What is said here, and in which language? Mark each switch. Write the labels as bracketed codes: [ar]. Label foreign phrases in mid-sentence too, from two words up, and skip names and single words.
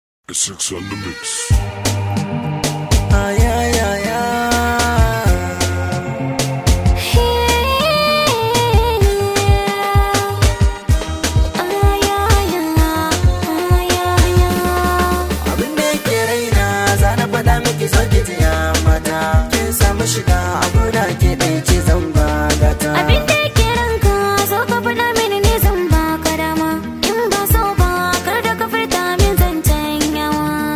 [en] Six on the mix. Ay, ay, ay, ay. Hey. Ay, ay, ay, ay, ay, ay. [ha] Abin da yake raina, za na faɗa miki, so ki ji, ya mata. Kin samu shiga a gona, ke ɗai ce zan ba gata. Abin da yake ranka, zo ka faɗa mini, ni zan baka dama. In ba so ba, kar da ka furta min zancen yawa.